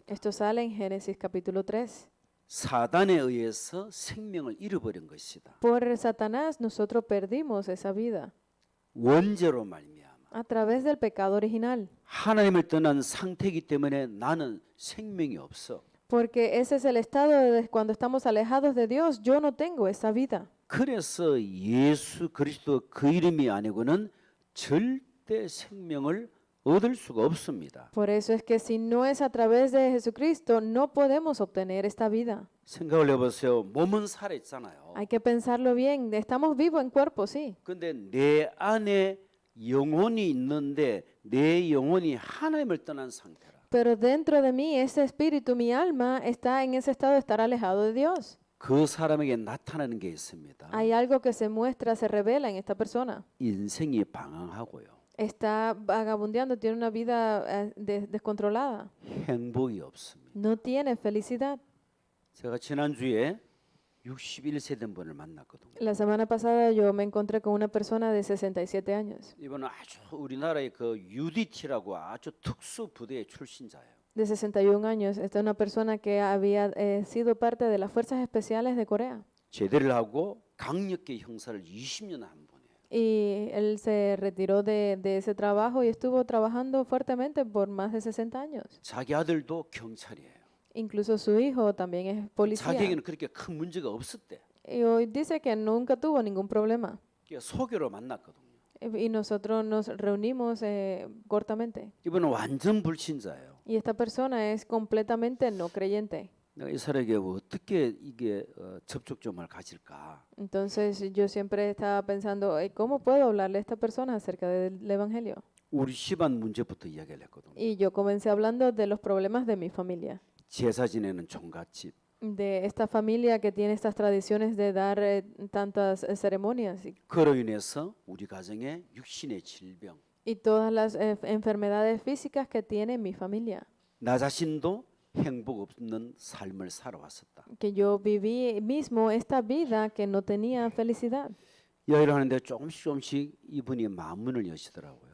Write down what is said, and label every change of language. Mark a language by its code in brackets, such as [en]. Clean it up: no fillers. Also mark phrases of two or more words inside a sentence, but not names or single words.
[es] Esto sale en Génesis capítulo 3. [ko] 사단에 의해서 생명을 잃어버린 것이다. [es] Por Satanás nosotros perdimos esa vida [ko] 원죄로 말미암아 [es] a través del pecado original. [ko] 하나님을 떠난 상태이기 때문에 나는 생명이 없어. [es] Porque ese es el estado de cuando estamos alejados de Dios. Yo no tengo esa vida. [ko] 그래서 예수 그리스도 그 이름이 아니고는 절대 생명을 얻을 수가 없습니다. [es] Por eso es que si no es a través de Jesucristo, no podemos obtener esta vida. [ko] 생각을 해보세요. 몸은 살아있잖아요. [es] Hay que pensarlo bien. Estamos vivos en cuerpo, sí. [ko] 근데 내 안에 영혼이 있는데 내 영혼이 하나님을 떠난 상태라. [es] Pero dentro de mí, ese espíritu, mi alma, está en ese estado de estar alejado de Dios. [ko] 그 사람에게 나타나는 게 있습니다. [es] Hay algo que se muestra, se revela en esta persona. [ko] 인생이 방황하고요. [es] Está vagabundeando, tiene una vida descontrolada. [ko] 행복이 없습니다. [es] No tiene felicidad. [ko] 제가 지난주에 61세 된 분을 만났거든요. [es] La semana pasada yo me encontré con una persona de 67 años. [ko] 이분은 아주 우리나라의 그 UDT라고 아주 특수 부대의 출신자예요. [es] De 61 años. Esta es una persona que había sido parte de las Fuerzas Especiales de Corea. [ko] 제대를 하고 강력계 형사를 20년 한 분이에요. [es] Y él se retiró de ese trabajo y estuvo trabajando fuertemente por más de 60 años. [ko] 자기 아들도 경찰이에요. [es] Incluso su hijo también es policía. [ko] 자기에게는 그렇게 큰 문제가 없었대. [es] Y hoy dice que nunca tuvo ningún problema. [ko] 그러니까 소개로 만났거든요. [es] Y nosotros nos reunimos cortamente. [ko] 이분은 완전 불신자예요. [es] Y esta persona es completamente no creyente. [ko] 내가 이 사람에게 어떻게 이게 접촉점을 가질까? [es] Entonces yo siempre estaba pensando, ¿cómo puedo hablarle a esta persona acerca del Evangelio? [ko] 우리 집안 문제부터 이야기를 했거든요. [es] Y yo comencé hablando de los problemas de mi familia. [ko] 제사 지내는 종갓집, [es] De esta familia que tiene estas tradiciones de dar tantas ceremonias [ko] 그로 인해서 우리 가정에 육신의 질병, [es] y todas las enfermedades físicas que tiene mi familia. [ko] 나 자신도 행복 없는 삶을 살아왔었다. [es] que yo viví mismo esta vida que no tenía felicidad. [ko] 이야기를 하는데 조금씩 이분이 마음문을 여시더라고요.